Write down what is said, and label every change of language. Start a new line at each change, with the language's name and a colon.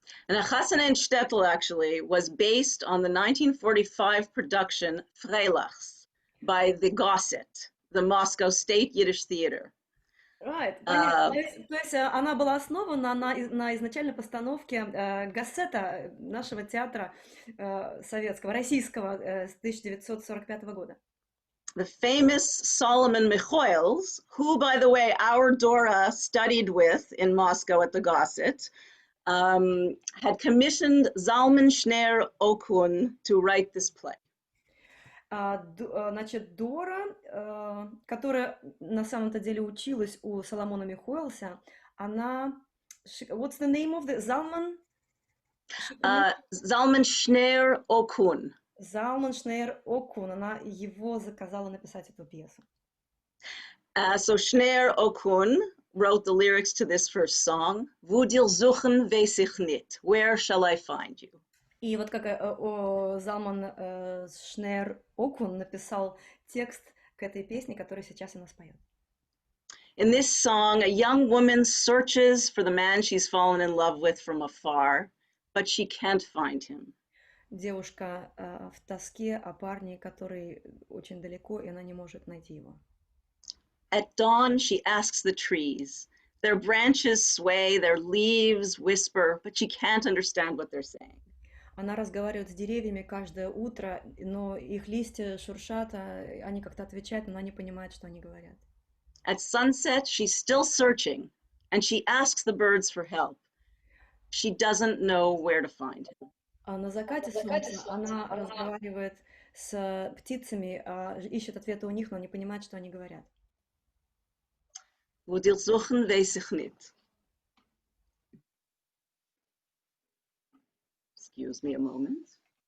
English: And Chasene in Shtetl actually was based on the 1945 production Freilachs by the Gosset, the Moscow State Yiddish Theater. Right.
Russian: То есть она была основана на изначальной постановке Госсета, нашего театра советского, российского, с 1945 года.
English: The famous Solomon Michoels, who, by the way, our Dora studied with in Moscow at the Gosset, had commissioned Zalman Shner Okun to write this play.
Russian: Значит, Дора, которая на самом-то деле училась у Соломона Михоэлса, она...
English: What's the name of the... Zalman Shner Okun. Zalman Shner Okun.
Russian: Она его заказала написать эту пьесу.
English: So Shner Okun wrote the lyrics to this first song.
Yiddish: Wo dir suchen, weiß ich nicht.
English: Where shall I find you?
Russian: И вот как Залман Шнер Окун написал текст к этой песне, которую сейчас она споет.
English: In this song, a young woman searches for the man she's fallen in love with from afar, but she can't find him.
Russian: Девушка в тоске о парне, который очень далеко, и она не может найти его.
English: At dawn, she asks the trees. Their branches sway, their leaves whisper, but she can't understand what they're saying.
Russian: Она разговаривает с деревьями каждое утро, но их листья шуршат, они как-то отвечают, но она не понимает, что они говорят.
English: At sunset, she's still searching, and she asks the birds for help. She doesn't know where to find him.
Russian: На закате солнца она разговаривает с птицами, ищет ответы у них, но не понимает, что они говорят.
Yiddish: Wo dir suchen, weiß ich nicht.
English: Excuse me a moment.